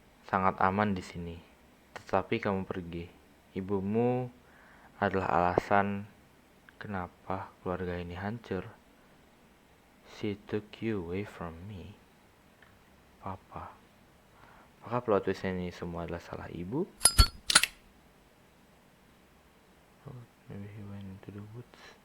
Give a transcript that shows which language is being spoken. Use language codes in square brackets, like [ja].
[id] Sangat aman di sini. Tetapi kamu pergi. Ibumu adalah alasan kenapa keluarga ini hancur. [en] She took you away from me. Papa. [id] Apakah plot twist ini semua adalah salah ibu? [en] Oh, maybe he went into the woods.